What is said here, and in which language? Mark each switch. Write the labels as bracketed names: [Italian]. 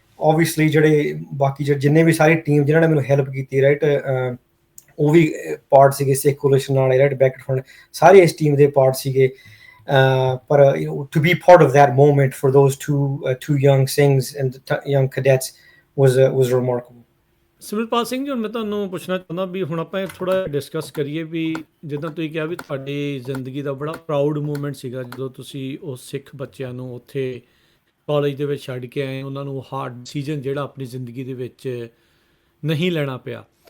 [Punjabi] Obviously ਜਿਹੜੇ ਬਾਕੀ ਜਿੰਨੇ ਵੀ ਸਾਰੀ ਟੀਮ ਜਿਨ੍ਹਾਂ ਨੇ ਮੈਨੂੰ ਹੈਲਪ ਕੀਤੀ ਰਾਈਟ, ਉਹ ਵੀ ਪਾਰਟ ਸੀਗੇ ਸਿੱਖ ਕੋਲੀਸ਼ਨ ਵਾਲੇ ਰਾਈਟ, ਬੈਕਟ ਫਰੰਟ ਸਾਰੇ ਇਸ ਟੀਮ ਦੇ ਪਾਰਟ ਸੀਗੇ। ਪਰ [English] to be part of that moment for those two young Singhs and young cadets was remarkable. [Punjabi] Simratpal Singh ji, ਹੁਣ ਮੈਂ ਤੁਹਾਨੂੰ ਪੁੱਛਣਾ ਚਾਹੁੰਦਾ ਵੀ ਹੁਣ ਆਪਾਂ ਥੋੜ੍ਹਾ ਜਿਹਾ ਡਿਸਕਸ ਕਰੀਏ ਵੀ ਜਿੱਦਾਂ ਤੁਸੀਂ ਕਿਹਾ ਵੀ ਤੁਹਾਡੀ ਜ਼ਿੰਦਗੀ ਦਾ ਬੜਾ ਪ੍ਰਾਊਡ ਮੂਮੈਂਟ ਸੀਗਾ ਜਦੋਂ ਤੁਸੀਂ ਉਸ ਸਿੱਖ ਬੱਚਿਆਂ ਨੂੰ ਉੱਥੇ ਕਾਲਜ ਦੇ ਵਿੱਚ ਛੱਡ ਕੇ ਆਏ, ਉਹਨਾਂ ਨੂੰ ਹਾਰਡ ਡਿਸੀਜ਼ਨ ਜਿਹੜਾ ਆਪਣੀ ਜ਼ਿੰਦਗੀ ਦੇ ਵਿੱਚ ਨਹੀਂ ਲੈਣਾ ਪਿਆ।